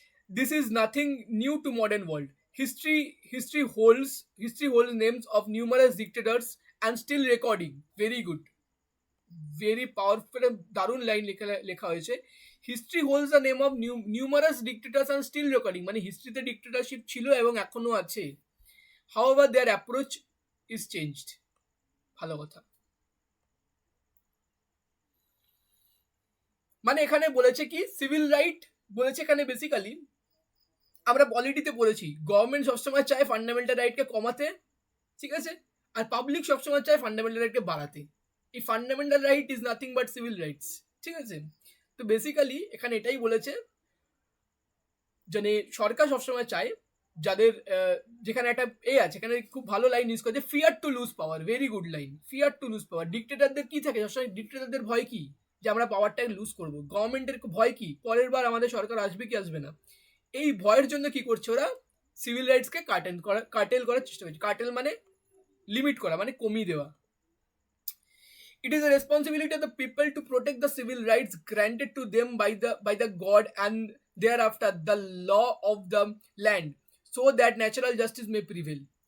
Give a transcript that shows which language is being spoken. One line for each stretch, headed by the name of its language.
English: This is nothing new to modern world. History holds names of numerous dictators and still recording. Very good, very powerful,
Bangla: দারুণ line লেখা হয়েছে।
English: history holds the name of numerous dictators and still recording,
Bangla: মানে হিস্ট্রিতে dictatorship ছিল এবং এখনো আছে।
English: However their approach is changed.
Bangla: ভালো কথা। মানে এখানে বলেছে কি সিভিল রাইট বলেছে এখানে বেসিক্যালি আমরা পলিটিতে পড়েছি, গভর্নমেন্ট সবসময় চায় ফান্ডামেন্টাল রাইটকে কমাতে, ঠিক আছে, আর পাবলিক সবসময় চায় ফান্ডামেন্টাল রাইটকে বাড়াতে। এই
English: fundamental right is nothing but civil rights,
Bangla: ঠিক আছে। তো বেসিক্যালি এখানে এটাই বলেছে, মানে সরকার সবসময় চায় যাদের যেখানে একটা আছে, এখানে খুব ভালো লাইন ইউজ করেছে,
English: Fear to lose power. Very good line, fear to lose power.
Bangla: ডিক্টেটারদের কি থাকে সবসময়, ডিক্টেটারদের ভয় কি, যে আমরা পাওয়ারটাকে লুজ করবো। গভর্নমেন্টের ভয় কি, পরের বার আমাদের সরকার আসবে কি আসবে না। এই ভয়ের জন্য কি করছে ওরা, সিভিল রাইটসকে কার্টেল করার চেষ্টা করছে। কার্টেল মানে লিমিট করা, মানে কমিয়ে দেওয়া।
English: It is a responsibility of the people to protect the civil rights granted to them by the God and thereafter the law of the land, so that natural justice may prevail.